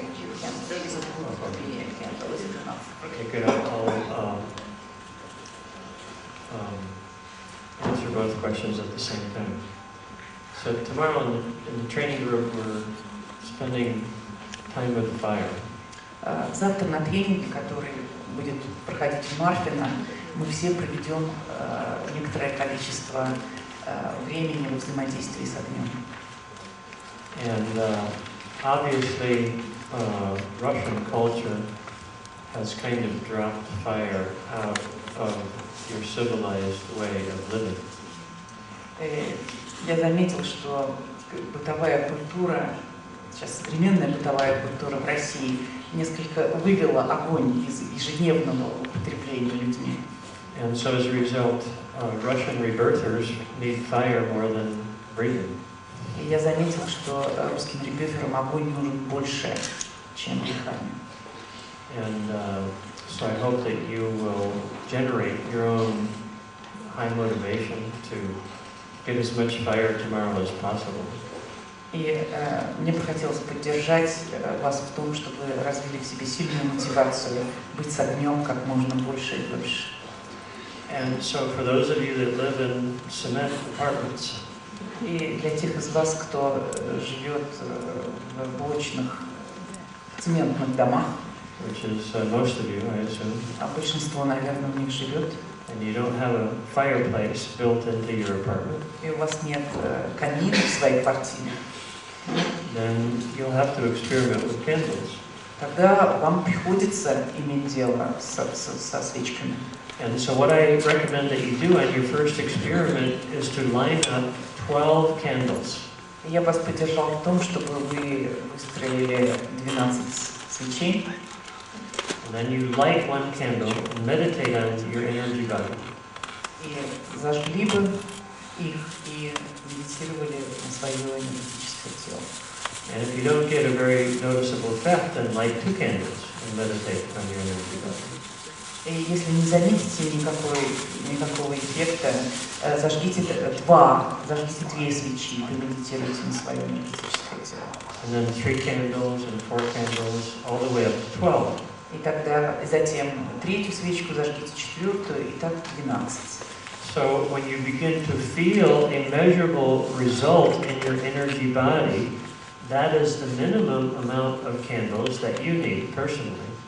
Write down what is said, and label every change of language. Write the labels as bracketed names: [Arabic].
[English] Is it enough to be a candle? Is it enough? Okay, good. I'll answer both questions at the same time. So tomorrow in the training group, we're spending time with the fire. [Russian] Завтра на тренинге, который будет проходить в Марфино, мы все проведем некоторое количество времени в взаимодействии с огнем. [English] And obviously, Russian culture has kind of dropped fire out of your civilized way of living. [Russian] Я заметил, что бытовая культура, сейчас современная бытовая культура в России несколько вывела огонь из ежедневного употребления людьми. [English] And so as a result, Russian rebirthers need fire more than breathing. [Russian] И я заметил, что русским ребёферам огонь нужен больше, чем дыхание. [English] And so I hope that you will generate your own high motivation to get as much fire tomorrow as possible. [Russian] И мне бы хотелось поддержать вас в том, чтобы вы развили в себе сильную мотивацию быть с огнем как можно больше и дольше. [English] And so for those of you that live in cement apartments, [Russian] И для тех из вас, кто живет в блочных цементных домах, [English] which is most of you, I assume, [Russian] а большинство, наверное, в них живет, [English] and you don't have a fireplace built into your apartment, [Russian] и у вас нет камина в своей квартире, [English] then you'll have to experiment with candles. [Russian] тогда вам приходится иметь дело со свечками. [English] And so what I recommend that you do on your first experiment is to line up 12 candles. [Russian] Я вас поддержал в том, чтобы вы выстроили 12 свечей. [English] And then you light one candle and meditate on your energy body. [Russian] И зажгли бы их и медитировали на свое энергетическое тело. [English] And if you don't get a very noticeable effect, then light 2 candles and meditate on your energy body. [Russian] И если не заметите никакого эффекта, зажгите две свечи и помедитируйте на свое энергетическое тело. [English] And then 3 candles and 4 candles, all the way up to 12. [Russian] И тогда затем третью свечку зажгите, четвертую, и так 12. [English] So when you begin to feel a measurable result in your energy body, that is the minimum amount of candles that you need personally.